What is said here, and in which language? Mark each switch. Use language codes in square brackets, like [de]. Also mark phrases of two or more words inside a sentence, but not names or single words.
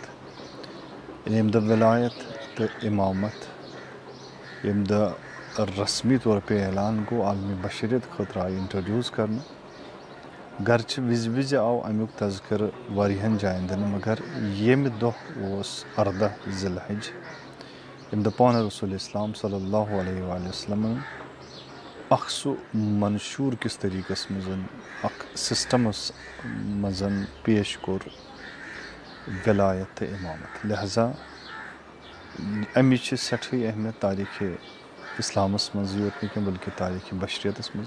[ks] ییٚمہِ دۄہ ولایت تہٕ امامت ییٚمہِ دۄہ رسمی طور پہ اعلان گوٚو، عالمی بشریت خٲطرٕ آیہِ انٹرڈیوٗس کرنہٕ. گرچہ وِزِ وِزِ آو امیُک تذکرٕ واریاہن جاین دِنہٕ، مگر ییٚمہِ دۄہ اوس 14 ذی الحج، ییٚمہِ دۄہ پانہٕ رسول اسلام [ar] صلی اللہ علیہ وآلہ وسلمن [ks] اکھ سُہ منشور کِس طریقس منٛز، اکھ سسٹمس منٛز پیش کوٚر ولایت تہٕ امامت. لہذا امِچ چھِ سٮ۪ٹھٕے اہمیت تاریخِ اسلامس منٛز یوت نہٕ کینٛہہ بلکہِ تاریخِ بشریتس منٛز.